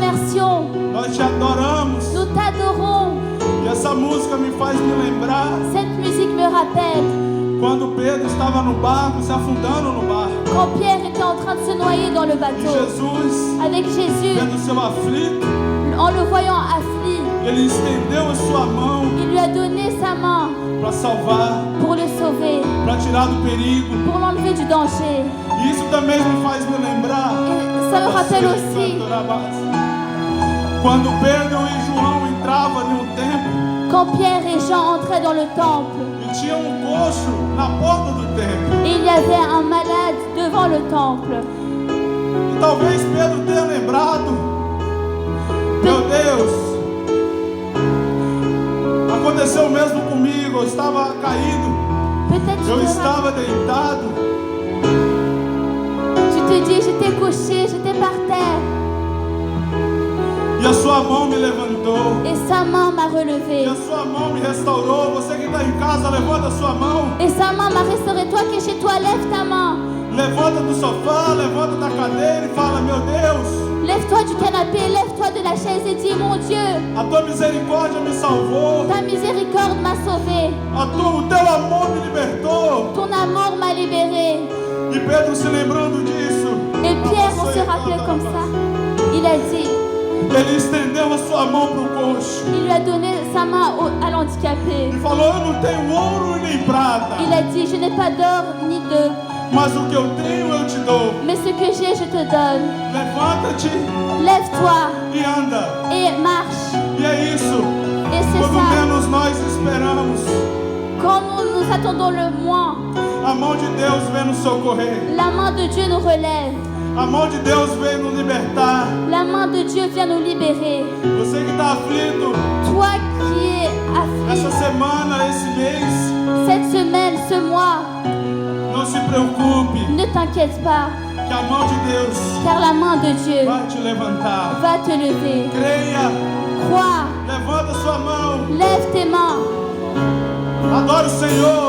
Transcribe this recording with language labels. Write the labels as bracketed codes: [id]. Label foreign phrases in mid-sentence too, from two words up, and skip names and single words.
[fr] l'adoration. [pt] Nós te adoramos. [fr] Nous t'adorons. [pt] E essa música me faz me lembrar [fr] Cette musique me rappelle [pt] quando Pedro estava no barco, se afundando no barco. [fr] quand Pierre était en train de se noyer dans le [pt] E [fr] bateau. [pt] Jesus, [fr] Avec Jésus, [pt] vendo seu aflito, [fr] en le voyant affligé, [pt] ele estendeu a sua mão [fr] il lui a donné sa main [pt] para salvar, [fr] pour le sauver, [pt] para tirar do perigo. [fr] pour l'enlever du danger. [pt] E isso também me faz me lembrar. [fr] Et ça me rappelle aussi [pt] Quando Pedro e João entravam no templo [fr] quand Pierre et Jean entraient dans le temple. [pt] e tinha coxo na porta do templo. [fr] Et il y avait un malade devant le temple. [pt] E talvez Pedro tenha lembrado, meu Deus, aconteceu o mesmo comigo, eu estava caído, [fr] Peut-être [pt] eu [fr] tu [pt] estava deitado, [fr] te dis, j'étais couché, j'étais par terre. [pt] e a sua mão me levantou, [fr] Et sa main m'a relevé. [pt] e a sua mão me restaurou. Você que está em casa, levanta a sua mão, [fr] Et sa main m'a restauré. Toi qui es chez toi, lève ta main. [pt] levanta do sofá, levanta da cadeira e fala, meu Deus, [fr] Lève-toi du canapé, lève-toi de la chaise et dis, mon Dieu, [pt] a tua misericórdia me salvou, [fr] ta miséricorde m'a sauvé. [pt] o teu amor me libertou. [fr] Ton amour m'a libéré. [pt] E Pedro se lembrando disso, [fr] Et Pierre, on se rappelait comme ça. Il a dit, [pt] ele estendeu a sua mão para o coxo [fr] il lui a donné sa main à l'handicapé. [pt] e falou, eu não tenho ouro e nem prata, [fr] Il a dit, je n'ai pas d'or ni d'œufs, [pt] mas o que eu tenho eu te dou. [fr] mais ce que j'ai, je te donne. [pt] Levanta-te [fr] Lève-toi [pt] e anda. [fr] et marche. [pt] E é isso, [fr] Et c'est [pt] quando [fr] ça. [pt] menos nós esperamos, [fr] Quand nous attendons le moins, [pt] a mão de Deus vem nos socorrer, [fr] la main de Dieu nous relève. [pt] a mão de Deus vem nos libertar. [fr] La main de Dieu vient nous libérer. [pt] Você que está aflito, [fr] Toi qui es [pt] essa [fr] affligé, [pt] semana, esse mês, [fr] cette semaine, ce mois, [pt] não se preocupe, [fr] ne t'inquiète pas, [pt] que a mão de Deus [fr] car la main de Dieu [pt] vai te levantar. [fr] va te lever. [pt] Creia, [fr] Crois, [pt] levanta sua mão, [fr] lève tes mains, [pt] adore o Senhor.